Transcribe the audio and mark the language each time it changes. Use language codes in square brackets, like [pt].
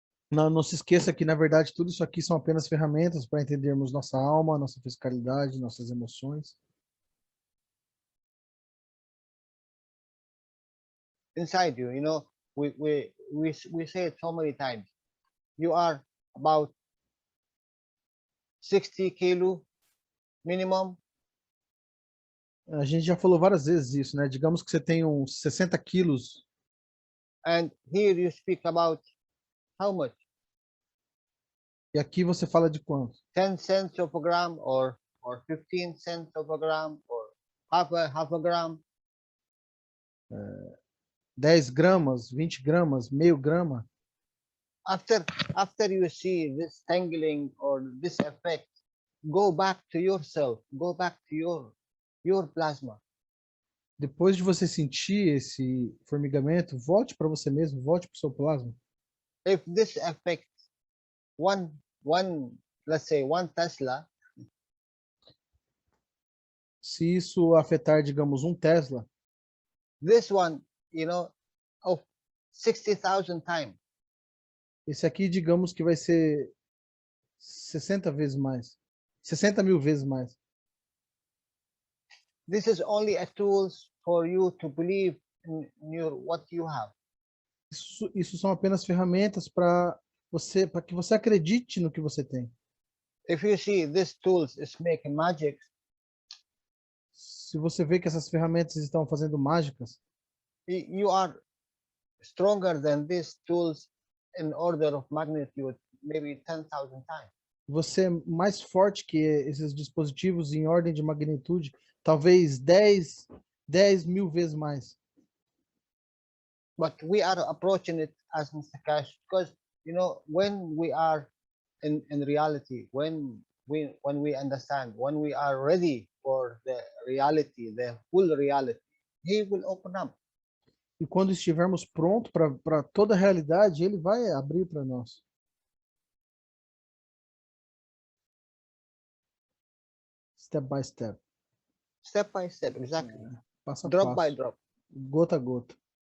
[pt] Não se esqueça que, na verdade, tudo isso aqui são apenas ferramentas para entendermos nossa alma, nossa fisicalidade, nossas emoções. [en] Inside you, you know, we say it so many times. You are about 60 kilo minimum. [pt] A gente já falou várias vezes isso, né? Digamos que você tem uns 60 quilos. [en] And here you speak about how much? [pt] E aqui você fala de quanto? [en] 10 cents of a gram, or 15 cents of a gram, or half a gram. [pt] 10 gramas, 20 gramas, meio grama. [en] After you see this tangling or this effect, go back to yourself, go back to your plasma. [pt] Depois de você sentir esse formigamento, volte para você mesmo, volte para o seu plasma. [en] If this affects let's say 1 Tesla, [pt] se isso afetar, digamos, 1 Tesla, [en] this one, you know, of 60,000 times. [pt] esse aqui, digamos que vai ser 60 vezes mais. 60 mil vezes mais. [en] This is only a tool for you to believe in what you have. [pt] Isso são apenas ferramentas para que você acredite no que você tem. [en] If you see these tools is making magic, [pt] se você vê que essas ferramentas estão fazendo mágicas, [en] you are stronger than these tools in order of magnitude, maybe 10,000 times. [pt] Você é mais forte que esses dispositivos em ordem de magnitude, talvez 10 mil vezes mais. [en] But we are approaching it as Mr. Cash, because you know, when we are in reality, when we understand, when we are ready for the reality, the full reality, he will open up. [pt] E quando estivermos prontos para toda a realidade, ele vai abrir para nós. [en] Step by step. Step by step, exactly. [pt] Passo a [en] Drop [pt] passo. [en] by drop. [pt] Gota a gota.